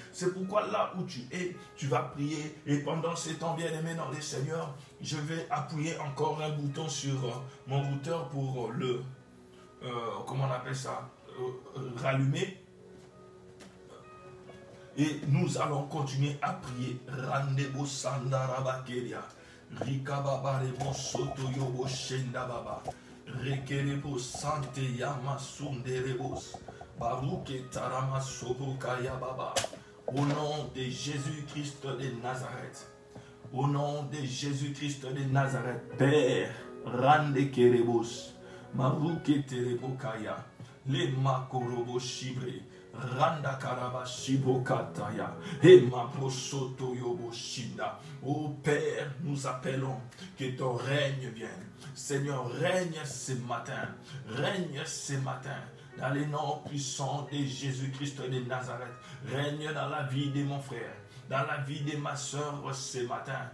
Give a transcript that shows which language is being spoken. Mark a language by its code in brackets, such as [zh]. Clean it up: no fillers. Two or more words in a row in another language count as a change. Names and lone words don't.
[fr] C'est pourquoi là où tu es, tu vas prier. Et pendant ces temps, bien-aimé dans les Seigneurs, je vais appuyer encore un bouton sur mon routeur pour le, comment on appelle ça, rallumer. Et nous allons continuer à prier. Randebo sandarabakeria. Rikababa rebo soto yobo shenda baba. Rekerebo sante yama sunderebos. Baruke tarama sobokaya baba. Au nom de Jésus-Christ de Nazareth. Au nom de Jésus-Christ de Nazareth. Père, rande kerebos. Maruke terebokaya. Le makorobo shibre. Randa karaba shibokataya. Et ma prosoto yobo shinda. Ô Père, nous appelons que ton règne vienne. Seigneur, règne ce matin. Règne ce matin. dans les noms puissants de Jésus-Christ de Nazareth. Règne dans la vie de mon frère, dans la vie de ma soeur ce matin.